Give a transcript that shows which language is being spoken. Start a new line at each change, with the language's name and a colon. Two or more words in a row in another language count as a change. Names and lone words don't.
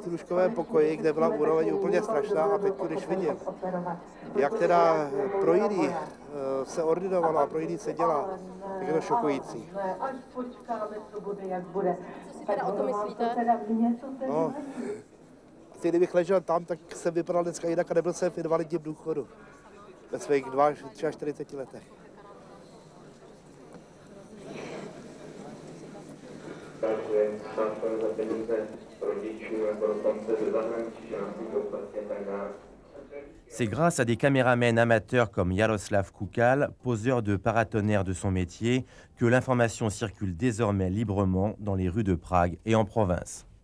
Czech: lůžkovém pokoji, kde byla úroveň úplně strašná a teď, když vidím, jak teda pro jiný se ordinovalo a pro jiný se dělá, tak je to šokující. Co si teda o to myslíte? No, kdybych ležel tam, tak jsem vypadal dneska jinak a nebyl jsem v invalidním důchodu ve svých 42 letech.
French: C'est grâce à des caméramens amateurs comme Jaroslav Kukal, poseur de paratonnerre de son métier, que l'information circule désormais librement dans les rues de Prague et en province.